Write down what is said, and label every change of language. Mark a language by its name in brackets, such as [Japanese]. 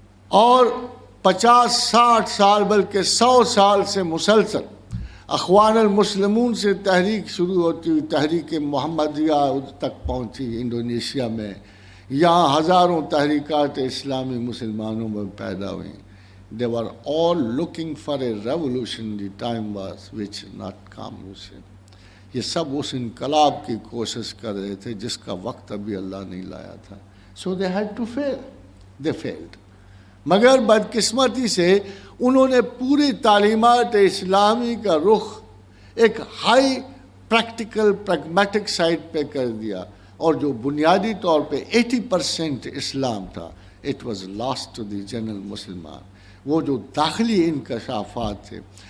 [Urdu] اور 50-60 سال بلکہ 100 سال سے مسلسل اخوان المسلمون سے تحریک شروع ہوتی ہوئی تحریک محمدیہ تک پہنچی انڈونیشیا میں، یہاں ہزاروں تحریکات اسلامی مسلمانوں میں پیدا ہوئیں۔ [English] They were all looking for a revolution. The time was which not come. [Urdu] یہ سب اس انقلاب کی کوشش کر رہے تھے جس کا وقت ابھی اللہ نہیں لایا تھا۔ [English] So they had to fail. They failed. [Urdu] مگر بدقسمتی سے انہوں نے پوری تعلیمات اسلامی کا رخ ایک ہائی پریکٹیکل پریگمیٹک سائٹ پہ کر دیا، اور جو بنیادی طور پہ 80% اسلام تھا، [English] it was last to the general [Urdu] مسلمان۔ وہ جو داخلی انکشافات تھے،